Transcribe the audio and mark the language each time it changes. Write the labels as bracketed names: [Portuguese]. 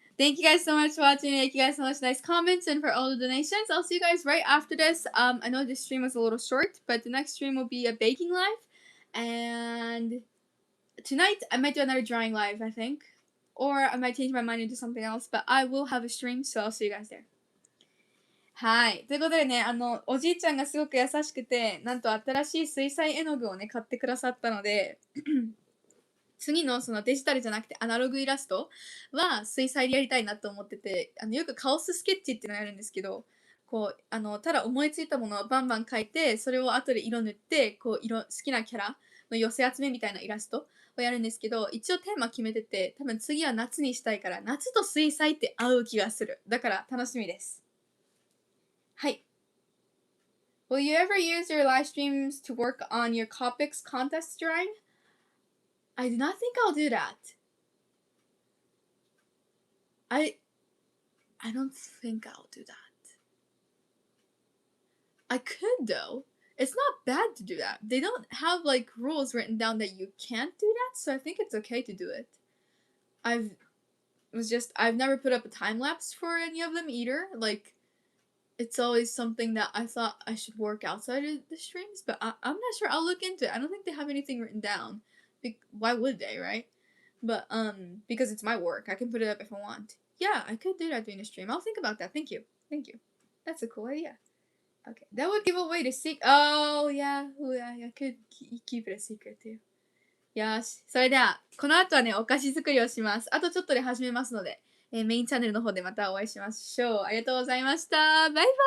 [English] Thank you guys so much for watching. Thank you guys so much nice comments and for all the donations. I'll see you guys right after this. I know this stream was a little short, but the next stream will be a baking live. And tonight I might do another drawing live, I think. Or I might change my mind into something else, but I will have a stream, so I'll see you guys there. [Japanese] はい。ということでね、おじいちゃんがすごく優しくて、なんと新しい水彩絵の具をね、買ってくださったので、次のそのデジタルじゃなくてアナログイラストは水彩でやりたいなと思ってて、よくカオススケッチっていうのをやるんですけど、こう、ただ思いついたものをバンバン描いて、それを後で色塗って、こう、好きなキャラの寄せ集めみたいなイラストをやるんですけど、一応テーマ決めてて、多分次は夏にしたいから、夏と水彩って合う気がする。だから楽しみです。はい。 [English] Will you ever use your live streams to work on your Copics contest drawing? I do not think I'll do that. I don't think I'll do that. I could though. It's not bad to do that. They don't have like rules written down that you can't do that, so I think it's okay to do it. I've never put up a time lapse for any of them either. Like it's always something that I thought I should work outside of the streams, but I'm not sure. I'll look into it. I don't think they have anything written down. Why would they, right? But because it's my work, I can put it up if I want. Yeah, I could do that during the stream. I'll think about that. Thank you. That's a cool idea. Okay, that would give away the secret. Oh yeah, I could keep it a secret too. [Japanese] よし、それではこの後はねお菓子作りをします。あとちょっとで始めますので、メインチャンネルの方でまたお会いしましょう。ありがとうございました。バイバイ。